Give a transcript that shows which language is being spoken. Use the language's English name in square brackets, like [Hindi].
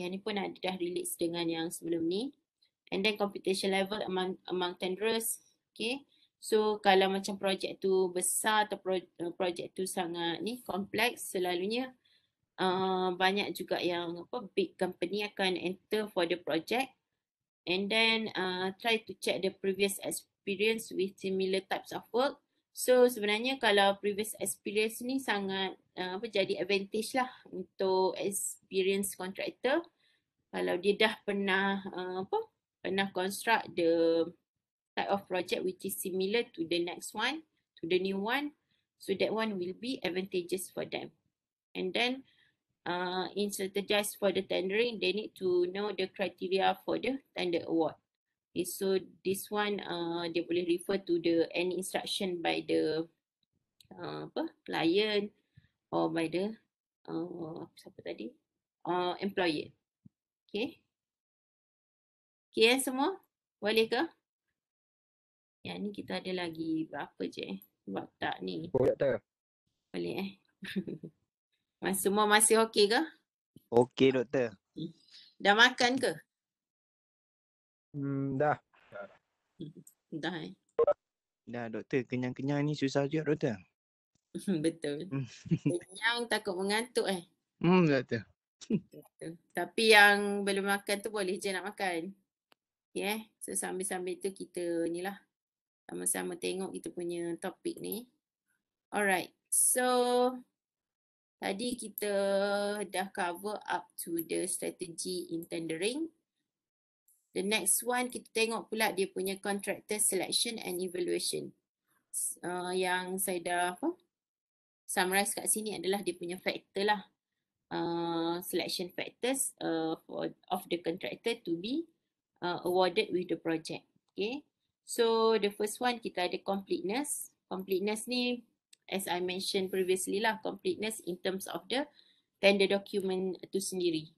[Malay] Yang ni pun ada dah relate dengan yang sebelum ni. [English] And then competition level among tenderers. Okay, so [Malay] kalau macam projek tu besar atau projek tu sangat ni kompleks, selalunya banyak juga yang [English] big company akan enter for the project, and then try to check the previous experience with similar types of work. [Malay] So sebenarnya kalau previous experience ni sangat jadi advantage lah untuk experience contractor. Kalau dia dah pernah pernah [English] construct the type of project which is similar to the next one, to the new one, so that one will be advantageous for them. And then in strategize for the tendering, they need to know the criteria for the tender award. Okay, so this one [Malay] dia boleh [English] refer to the any instruction by the client or by the [Malay] siapa tadi, [English] employer. [Malay] Okay, okay semua boleh ke? Yang ni kita ada lagi berapa je sebab tak ni. Boleh tak? Boleh semua masih okey ke? Okey doktor. Dah makan ke? Dah. Dah Dah doktor, kenyang-kenyang ni susah juga doktor. Betul. Kenyang takut mengantuk Doktor. Betul. Tapi yang belum makan tu boleh je nak makan. Okay, so sambil-sambil tu kita ni lah sama-sama tengok kita punya topik ni. [English] Alright, so [Malay] tadi kita dah [English] cover up to the strategy in tendering. The next one [Malay] kita tengok pula dia punya [English] contractor selection and evaluation. [Malay] Yang saya dah summarize kat sini adalah dia punya factor lah. [English] Selection factors of the contractor to be awarded with the project. Okay, so the first one [Malay] kita ada [English] completeness. Completeness ni, as I mentioned previously lah, completeness in terms of the tender document [Malay] tu sendiri.